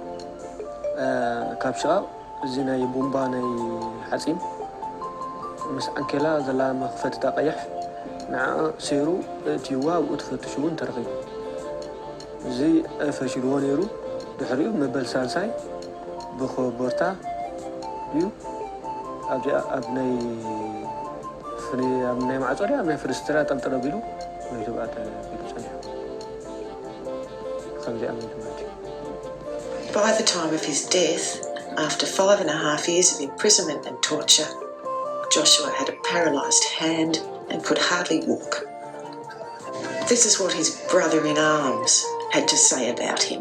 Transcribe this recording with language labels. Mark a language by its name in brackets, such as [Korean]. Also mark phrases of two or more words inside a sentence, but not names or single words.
[Tigrinya] ካብ ሸቓቕ እዚ ናይ ቦምባ ናይ ሓፂን ምስ ኣንኬላ ዘላ መኽፈትታ ቀይሕ ንዓ ሴሩ እትይዋ ኣብኡ ትፈትሹ እውን ተረኺቡ እዚ ፈሽልዎ ነይሩ ድሕሪኡ መበል ሳልሳይ ብኮበርታ እዩ ኣብ ናይ ማዕፆ ኣብ ናይ ፍርስትራ ጠልጠል ኣቢሉ [English] By the time of his death, after 5.5 years of imprisonment and torture, Joshua had a paralysed hand and could hardly walk. This is what his brother-in-arms had to say about him.